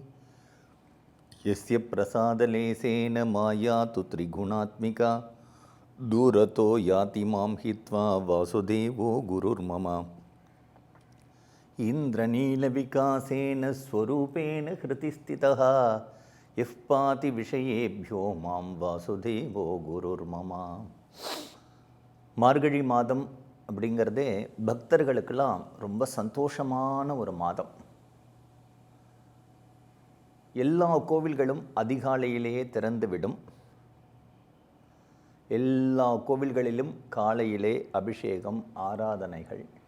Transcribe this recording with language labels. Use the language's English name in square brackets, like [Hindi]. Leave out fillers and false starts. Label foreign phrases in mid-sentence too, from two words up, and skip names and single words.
[Sanskrit] यस्य प्रसादलेसेन माया तु त्रिगुणात्मिका दूरतो याति मां हित्वा वासुदेवो गुरुर्मम इन्द्रनीलविकासेन स्वरूपेण हृतिस्थितः यः पाति विषयेभ्यो मां वासुदेवो गुरुर्मम। [Tamil] மார்கழி மாதம் அப்படிங்கிறதே பக்தர்களுக்கெல்லாம் ரொம்ப சந்தோஷமான ஒரு மாதம். எல்லா கோவில்களும் அதிகாலையிலேயே திறந்துவிடும். எல்லா கோவில்களிலும் காலையிலே அபிஷேகம் ஆராதனைகள்.